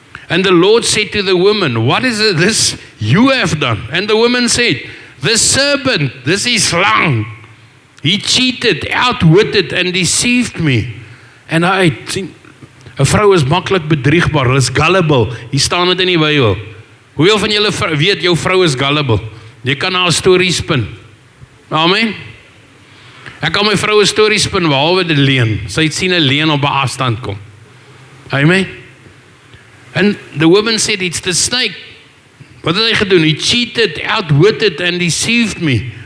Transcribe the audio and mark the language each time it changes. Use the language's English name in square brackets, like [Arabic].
[English] And the Lord said to the woman, what is this you have done? And the woman said, the serpent, this is slang. He cheated, outwitted and deceived me. [Afrikaans] En hy sien, 'n vrou is maklik bedriegbaar, hulle is gullible. Hier staan dit in die Bybel. Hoeveel van julle weet jou vrou is gullible? Jy kan haar 'n storie spin. Amen. Ek kan my vrou 'n storie spin behalwe die leuen. Sy het sien 'n leuen op 'n afstand kom. Amen. [English] And the woman said, it's the snake. [Afrikaans] Wat het hy gedoen? [English] He cheated, outwitted and deceived me.